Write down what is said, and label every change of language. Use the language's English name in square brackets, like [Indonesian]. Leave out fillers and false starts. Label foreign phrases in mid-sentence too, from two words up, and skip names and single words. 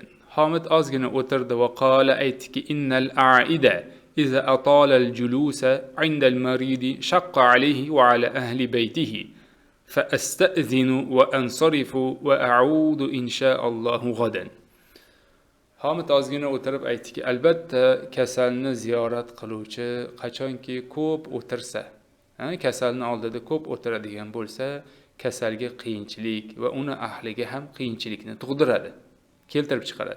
[Arabic] حامد [Uzbek] ozgina o'tirdi va qala aytdiki [Arabic] إن العائد إذا أطال الجلوس عند المريض شق عليه وعلى أهل بيته فأستأذن وأنصرف وأعود إن شاء الله غدا. [Uzbek] Hamid ozgina o'tirib aytdiki, albatta kasalni ziyorat qiluvchi qachonki ko'p o'tirsa, kasalni oldida ko'p o'tiradigan bo'lsa, kasalga qiyinchilik va uni ahliga ham qiyinchilikni tug'diradi, keltirib chiqaradi.